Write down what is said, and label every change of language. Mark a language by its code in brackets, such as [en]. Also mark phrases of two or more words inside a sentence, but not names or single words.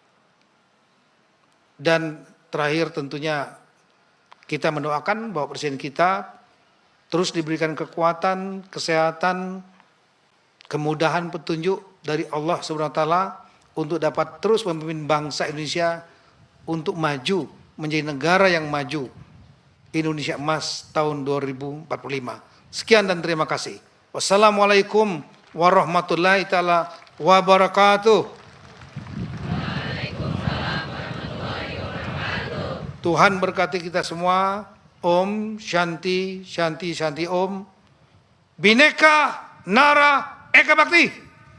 [id] Dan terakhir tentunya kita mendoakan bahwa Presiden kita terus diberikan kekuatan, kesehatan, kemudahan petunjuk dari Allah SWT untuk dapat terus memimpin bangsa Indonesia untuk maju menjadi negara yang maju, Indonesia Emas tahun 2045. Sekian dan terima kasih. [ar] والسلام عليكم ورحمة الله تعالى وبركاته. وعليكم السلام ورحمة الله وبركاته. [id] Tuhan berkati kita semua. [sa] ॐ शान्ति शान्ति शान्ति ॐ. [id] Bhinneka Nara Eka Bhakti.